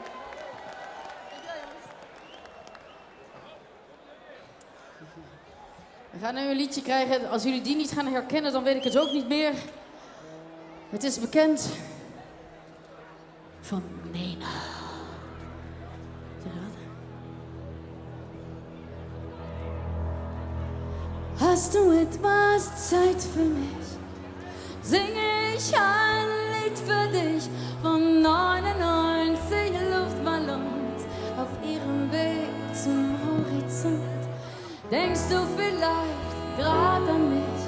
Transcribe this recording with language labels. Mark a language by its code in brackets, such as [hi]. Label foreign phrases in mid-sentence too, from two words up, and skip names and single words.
[nl] We gaan nu een liedje krijgen. Als jullie die niet gaan herkennen, dan weet ik het ook niet meer. Het is bekend van Nena. Zeg je dat? [de] Hast du etwas Zeit für mich? Singe ich ein Lied für dich von 99 Luftballons auf ihrem Weg zum Horizont. Denkst du vielleicht grad an mich?